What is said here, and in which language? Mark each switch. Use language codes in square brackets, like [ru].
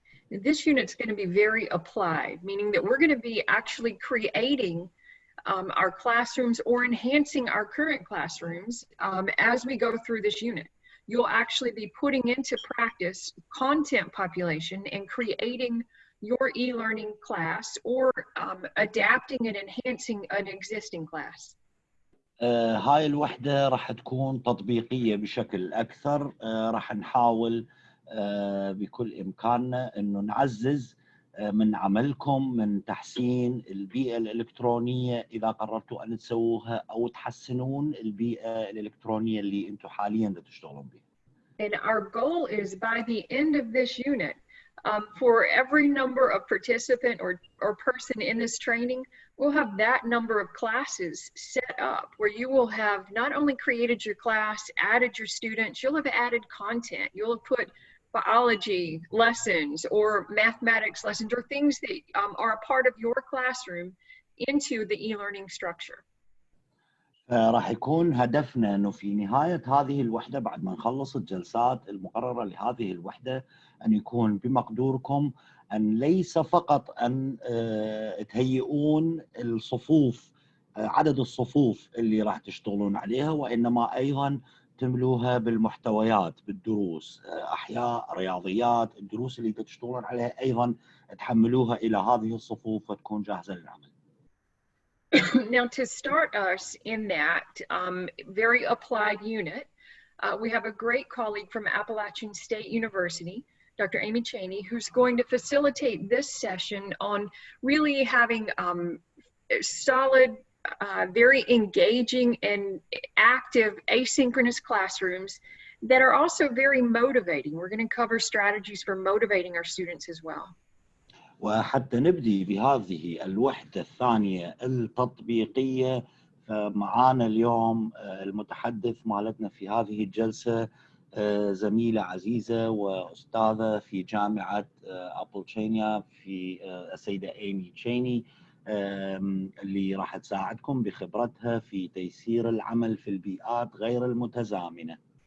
[en] This unit's going to be very applied, meaning that we're going to be actually creating our classrooms or enhancing our current classrooms as we go through this unit. You'll actually be putting into practice content population and creating your e-learning class or adapting and enhancing an existing class. [ar] هاي الوحدة راح تكون تطبيقية بشكل أكثر. راح نحاول بكل إمكاننا إنه نعزز من عملكم، من تحسين البيئة الإلكترونية إذا قررتوا أن تسووها أو تحسنون البيئة الإلكترونية اللي أنتم حالياً تشتغلون بها. [en] And our goal is by the end of this unit, for every number of participant or person in this training, we'll have that number of classes set up where you will have not only created your class, added your students, you'll have added content. You'll have put biology lessons or mathematics lessons or things that are a part of your classroom into the e-learning structure. [ar] راح يكون هدفنا أنه في نهاية هذه الوحدة بعد ما نخلص الجلسات المقررة لهذه الوحدة أن يكون بمقدوركم أن ليس فقط أن تهيئون الصفوف، عدد الصفوف اللي راح تشتغلون عليها، وإنما أيضا تملوها بالمحتويات، بالدروس، أحياء، رياضيات، الدروس اللي تشتغلون عليها أيضا تحملوها إلى هذه الصفوف وتكون جاهزة للعمل. [en] Now, to start us in that very applied unit, we have a great colleague from Appalachian State University, Dr. Amy Chaney, who's going to facilitate this session on really having solid, very engaging and active asynchronous classrooms that are also very motivating. We're going to cover strategies for motivating our students as well. [ar] وحتى نبدي بهذه الوحدة الثانية التطبيقية، معانا اليوم المتحدث مالتنا في هذه الجلسة زميلة عزيزة وأستاذة في جامعة أبل في السيدة إيمي تشيني، اللي راح تساعدكم بخبرتها في تيسير العمل في البيئات غير المتزامنة.